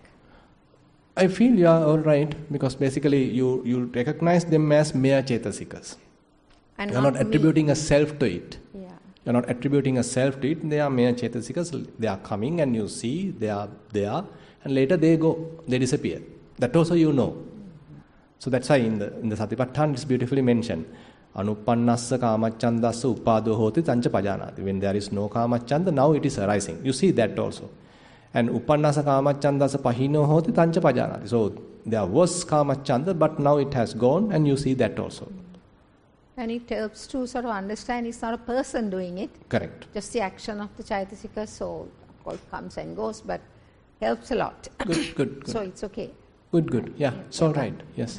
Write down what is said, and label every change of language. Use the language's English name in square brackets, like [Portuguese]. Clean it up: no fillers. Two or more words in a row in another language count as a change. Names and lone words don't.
[English] I feel you are all right, because basically you recognize them as mere Chetasikas. And you are not attributing a self to it. Yeah. You are not attributing a self to it. They are mere Chetasikas. They are coming and you see they are there, and later they go, they disappear. That also you know. So that's why in the Satipatthana it's beautifully mentioned. [Pali] Anuppannassa kamachandassa uppado hoti tancha pajanati. [English] When there is no kamachanda, now it is arising. You see that also. [Pali] And uppannassa kamachandassa pahino hoti tancha pajanati. [English] So there was kamachanda, but now it has gone, and you see that also. And it helps to sort of understand it's not a person doing it. Correct. Just the action of the Chaitasika. So of course comes and goes, but helps a lot. Good. So it's okay. Good. Yeah, it's all right. Yes.